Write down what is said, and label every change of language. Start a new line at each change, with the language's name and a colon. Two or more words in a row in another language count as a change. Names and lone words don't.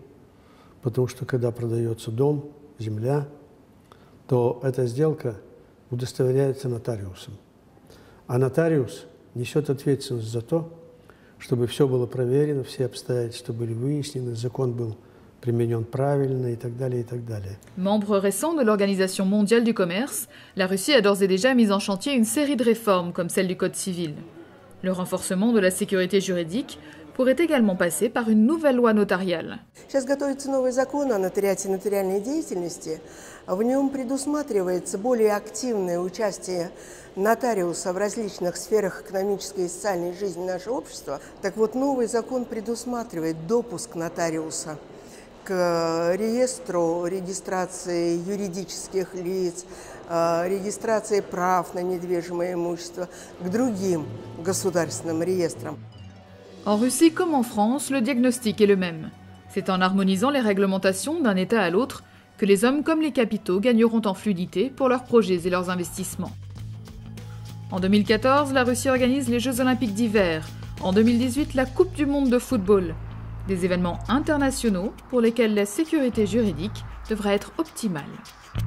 Russian: Потому что когда продается дом, земля, то эта сделка удостоверяется нотариусом. А нотариус несет ответственность за то, чтобы все было проверено, все обстоятельства были выяснены, закон был применен правильно и так далее, и так далее.
French: Membre récent de l'Organisation mondiale du commerce, la Russie a d'ores et déjà mis en chantier une série de réformes comme celle du Code civil. Le renforcement de la sécurité juridique pourrait également passer par une nouvelle loi notariale.
Russian: Сейчас готовится новый закон о нотариате и нотариальной деятельности. В нем предусматривается более активное участие нотариуса в различных сферах экономической и социальной жизни нашего общества. Так вот, новый закон предусматривает допуск нотариуса к реестру регистрации юридических лиц, регистрации прав на недвижимое имущество, к другим государственным реестрам.
French: En Russie comme en France, le diagnostic est le même. C'est en harmonisant les réglementations d'un État à l'autre que les hommes comme les capitaux gagneront en fluidité pour leurs projets et leurs investissements. En 2014, la Russie organise les Jeux olympiques d'hiver. En 2018, la Coupe du monde de football. Des événements internationaux pour lesquels la sécurité juridique devrait être optimale.